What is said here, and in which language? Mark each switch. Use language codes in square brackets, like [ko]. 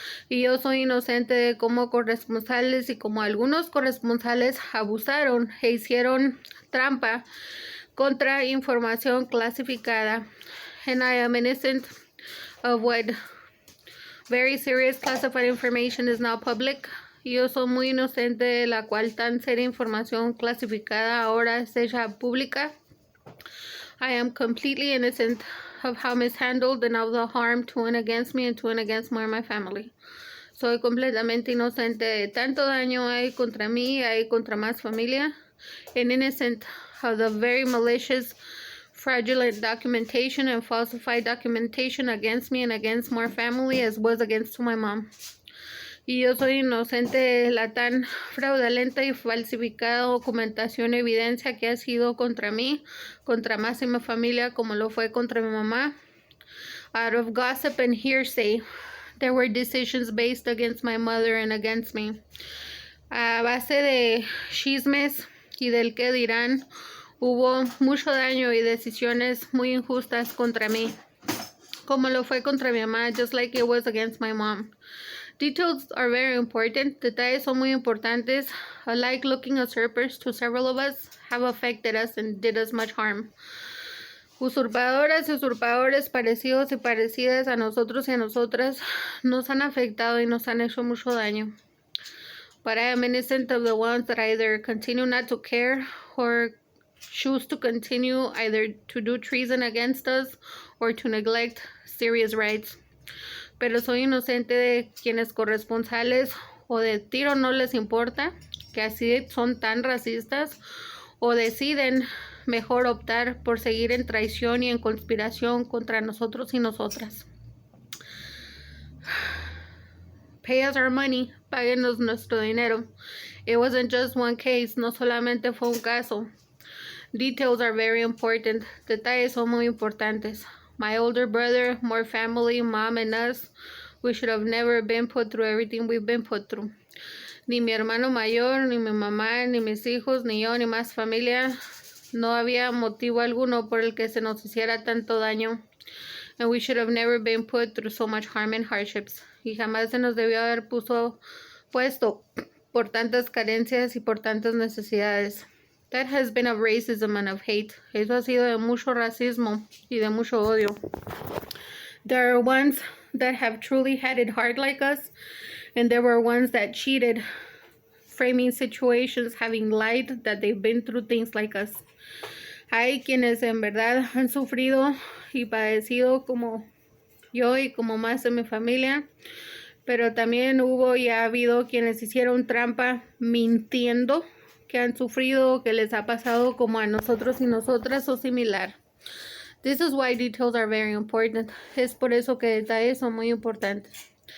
[es] Y yo soy inocente de cómo corresponsales y como algunos corresponsales abusaron e hicieron trampa contra información clasificada. [en] And I am innocent of what very serious classified information is now public. [es] Yo soy muy inocente de la cual tan seria información clasificada ahora es hecha pública. [en] I am completely innocent of how mishandled and of the harm to and against me and to and against my family. [es] Soy completamente inocente de tanto daño hay contra mí, hay contra más familia, [en] and innocent of the very malicious, fraudulent documentation and falsified documentation against me and against my family as was against my mom. [es] Y yo soy inocente de la tan fraudulenta y falsificada documentación y evidencia que ha sido contra mí, contra más de mi familia, como lo fue contra mi mamá. [en] Out of gossip and hearsay, there were decisions based against my mother and against me. [es] A base de chismes y del que dirán, hubo mucho daño y decisiones muy injustas contra mí, como lo fue contra mi mamá, [en] just like it was against my mom. Details are very important. [es] Detalles son muy importantes. [en] Alike looking usurpers to several of us have affected us and did us much harm. [es] Usurpadoras y usurpadores parecidos y parecidas a nosotros y a nosotras nos han afectado y nos han hecho mucho daño. [en] But I am innocent of the ones that either continue not to care or choose to continue either to do treason against us or to neglect serious rights. [es] Pero soy inocente de quienes corresponsales o de tiro no les importa, que así son tan racistas, o deciden mejor optar por seguir en traición y en conspiración contra nosotros y nosotras. [en] Pay us our money, [es] páguenos nuestro dinero. [en] It wasn't just one case, [es] no solamente fue un caso. [en] Details are very important. [es] Detalles son muy importantes. [en] My older brother, more family, mom, and us, we should have never been put through everything we've been put through. [es] Ni mi hermano mayor, ni mi mamá, ni mis hijos, ni yo, ni más familia. No había motivo alguno por el que se nos hiciera tanto daño. [en] And we should have never been put through so much harm and hardships. [es] Y jamás se nos debió haber puesto por tantas carencias y por tantas necesidades. [en] That has been of racism and of hate. [es] Eso ha sido de mucho racismo y de mucho odio. [en] There are ones that have truly had it hard like us, and there were ones that cheated, framing situations, having lied that they've been through things like us. [es] Hay quienes en verdad han sufrido y padecido como yo y como más de mi familia, pero también hubo y ha habido quienes hicieron trampa mintiendo, que han sufrido, que les ha pasado como a nosotros y nosotras o similar. [en] This is why details are very important. [es] Es por eso que detalles son muy importantes.